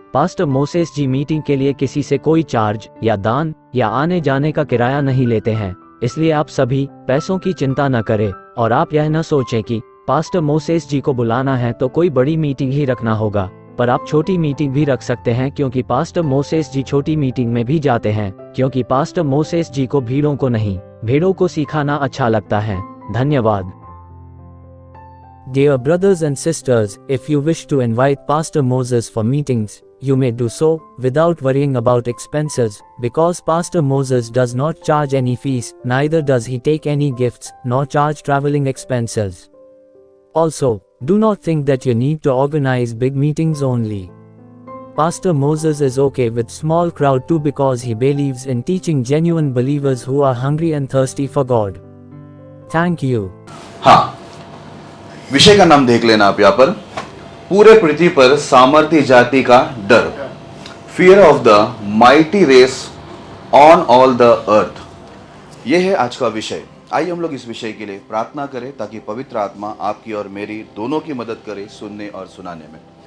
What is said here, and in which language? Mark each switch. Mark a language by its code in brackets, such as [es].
[hi] Pastor Moses जी meeting के लिए किसी से कोई चार्ज या दान या आने जाने का किराया नहीं लेते हैं, इसलिए आप सभी पैसों की चिंता न करें और आप यह न सोचें कि पास्टर मोसेस जी को बुलाना है तो कोई बड़ी मीटिंग ही रखना होगा। पर आप छोटी मीटिंग भी रख सकते हैं, क्योंकि पास्टर मोसेस जी छोटी मीटिंग में भी जाते हैं, क्योंकि पास्टर मोसेस जी को भीड़ों को नहीं, भेड़ों को सिखाना अच्छा लगता है। धन्यवाद। [en] Dear brothers and sisters, if you wish to invite Pastor Moses for meetings, you may do so without worrying about expenses, because Pastor Moses does not charge any fees, neither does he take any gifts, nor charge traveling expenses. Also, do not think that you need to organize big meetings only. Pastor Moses is okay with small crowd too, because he believes in teaching genuine believers who are hungry and thirsty for God. Thank you. [hi] हाँ, विषय का नाम देख लेना आप यहाँ पर, पूरे पृथ्वी पर सामर्थ्य जाति का डर, [en] Fear of the mighty race on all the earth. [hi] यह है आज का विषय। आइए हम लोग इस विषय के लिए प्रार्थना करें, ताकि पवित्र आत्मा आपकी और मेरी दोनों की मदद करे सुनने और सुनाने में।